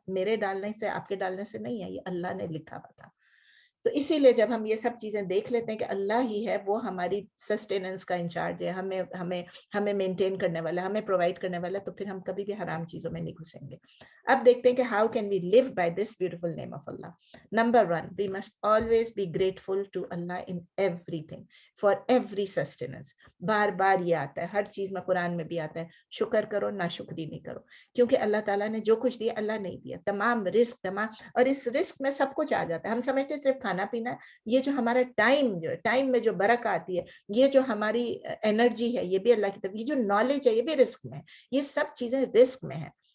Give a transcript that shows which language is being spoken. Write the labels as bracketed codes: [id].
[ur] میرے ڈالنے سے, آپ کے ڈالنے سے نہیں ہے, یہ اللہ نے لکھا ہوا تھا. تو اسی لیے جب ہم یہ سب چیزیں دیکھ لیتے ہیں کہ اللہ ہی ہے وہ ہماری سسٹیننس کا انچارج ہے, ہمیں مینٹین کرنے والا, ہمیں پرووائڈ کرنے والا, تو پھر ہم کبھی بھی حرام چیزوں میں نہیں گھسیں گے. اب دیکھتے ہیں کہ [en] How can we live by this beautiful name of Allah. Number 1, we must always be grateful to Allah in everything, for every sustenance. [ur] بار بار یہ آتا ہے, ہر چیز میں, قرآن میں بھی آتا ہے, شکر کرو ناشکری نہیں کرو, کیونکہ اللہ تعالیٰ نے جو کچھ دیا اللہ نہیں دیا, تمام رزق, تمام, اور اس رزق میں سب کچھ آ جاتا ہے. ہم سمجھتے ہیں صرف کھانا پینا, یہ جو ہمارا ٹائم میں جو برکت آتی ہے, یہ جو ہماری انرجی ہے, یہ بھی اللہ کی طرف, یہ جو نالج ہے یہ بھی رزق میں ہے, یہ سب چیزیں رزق میں ہیں.